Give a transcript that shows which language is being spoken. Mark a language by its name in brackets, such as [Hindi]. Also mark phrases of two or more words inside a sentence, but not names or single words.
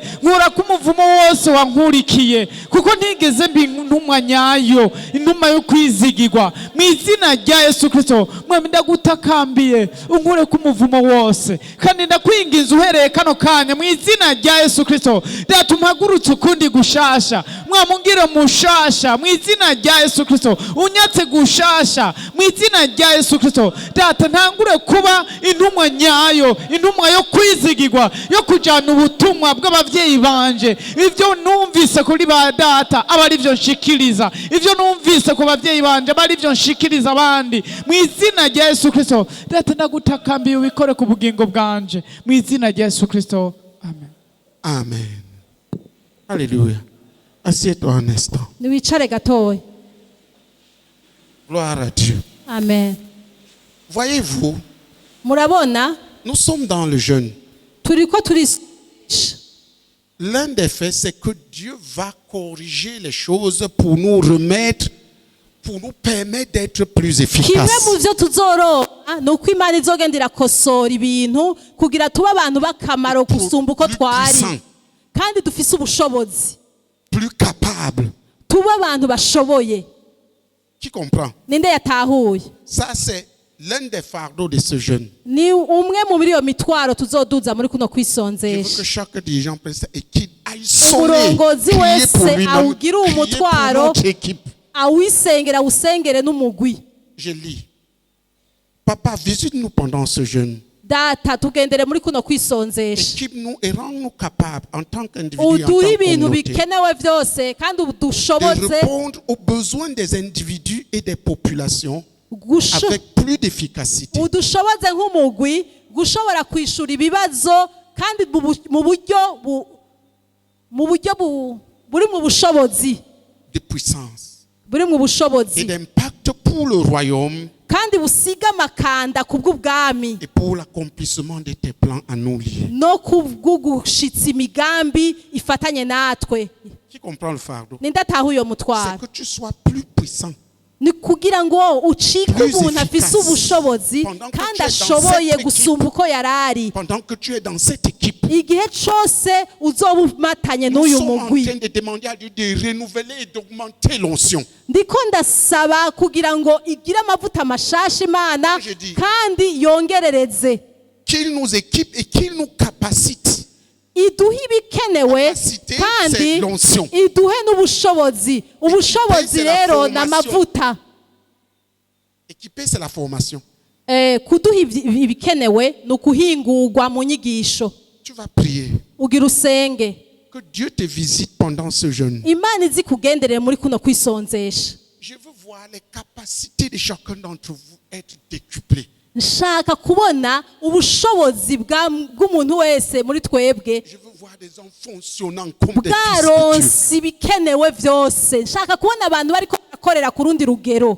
[Rundi] nkura ku muvumo wose wankurikiye kuko ntigeze mbi intumwa nyayo intumwa yo kwizigirwa mu izina rya Yesu Kristo mwami ndagutakambiye unkure ku muvumo wose kandi ndakwinginze uhereye kano kanya mu izina rya Yesu Kristo ndatumagurutse ukundi gushasha mwamungire mushasha mu izina rya Yesu Kristo unyatse gushasha mu izina rya Yesu Kristo data ntangure kuba intumwa nyayo intumwa yo kwizigirwa yo kujana ubutumwa bw'abavyeyi banje ivyo numvise kuri ba data aba ari byo nshikiriza ivyo numvise ku bavyeyi banje aba ari byo nshikiriza abandi mu izina rya Yesu Kristo data ndagutakambiye ubikore ku bugingo bwanje mu izina rya Yesu Kristo amen. [French] Amen. Alléluia. Assieds-toi un instant. [Rundi] Niwicare gatoya. [French] Gloire à Dieu. Amen. Voyez-vous, [Rundi] Murabona [French] nous sommes dans le jeûne. [Rundi] turiko turi [French] L'un des faits, c'est que Dieu va corriger les choses pour nous remettre, pour nous permettre d'être plus [Rundi] kimwe [French] efficaces. [Rundi] mu byo tuzoronka ni uko Imana izogenda irakosora ibintu kugira tube abantu b'akamaro gusumba uko twari kandi dufise ubushobozi [French] Plus capables. [Rundi] tube abantu bashoboye. [French] Qui comprend? [Rundi] Ninde yatahuye? [French] Ça, c'est l'un des fardeaux de ce jeûne. [Rundi] Ni umwe mu biri iyo mitwaro tuzoduza muri kuno [French] Je veux que [Rundi] kwisonzesha. [French] chaque dirigeant prenne ça et qu'il aille sonner, [Rundi] Umurongozi [French] prier pour [Rundi] wese [French] lui-même, [Rundi] awugire [French] prier pour [Rundi] umutwaro [French] notre équipe. [Rundi] awisengera awusengere n'umugwi. [French] Je lis. Papa, visite-nous pendant ce jeûne. [Rundi] Data tugendere muri kuno kwisonzesha. [French] Équipe-nous et rends-nous capables en tant qu'individus, en tant [Rundi] uduhe [French] que [Rundi] ibintu [French] communauté, [Rundi] bikenewe byose kandi [French] de [Rundi] udushoboze [French] répondre aux besoins des individus et des populations avec plus d'efficacité. [Rundi] udushoboze nk'umugwi gushobora kwishura ibibazo kandi mu buryo buri mu bushobozi [French] De puissance [Rundi] buri mu [French] et [Rundi] bushobozi [French] d'impact pour le royaume [Rundi] kandi busiga amakanda ku bw'ubwami [French] et pour l'accomplissement de tes plans à nous liés. [Rundi] no kubw'ugushitsa imigambi ifatanye natwe. [French] Qui comprend le fardeau? [Rundi] Ninde ataha uyo [French] C'est [Rundi] mutwaro? [French] que tu sois plus puissant. [Rundi] Ni kugira ngo ucike [French] Plus [Rundi] umuntu afise [French] efficace. [Rundi] ubushobozi [French] Pendant que [Rundi] kandi [French] tu es dans [Rundi] ashoboye [French] cette [Rundi] gusumba uko yarari. [French] Pendant que tu es dans cette équipe, [Rundi] Igihe cyose uzoba umatanye [French] nous [Rundi] n'uyu [French] sommes en [Rundi] mugwi. [French] train de demander à Dieu de renouveler et d'augmenter l'onction. [Rundi] Ndiko ndasaba kugira ngo igire amavuta mashasha Imana [French] Je dis- [Rundi] kandi yongerereze [French] Qu'il nous équipe et qu'il nous capacite. [Rundi] iduhe ibikenewe [French] Capacité, [Rundi] kandi [French] c'est l'onction. [Rundi] iduhe n'ubushobozi. Ubushobozi [French] c'est la [Rundi] rero ni [French] formation. [Rundi] amavuta. [French] Équiper, c'est la formation. [Rundi] Kuduha ibikenewe ni ukuhingurwa mu nyigisho. [French] Tu vas prier. [Rundi] Ugira usenge [French] Que Dieu te visite pendant ce jeûne. [Rundi] Imana izi kugenderera muri kuno kwisonzesha. [French] Je veux voir les capacités de chacun d'entre vous être décuplées. [Rundi] Nshaka kubona ubushobozi bw'umuntu wese muri twebwe [French] Je veux voir des hommes fonctionnant comme des fils de Dieu. [Rundi] bwaronse ibikenewe byose. Nshaka kubona abantu bariko barakorera ku rundi rugero.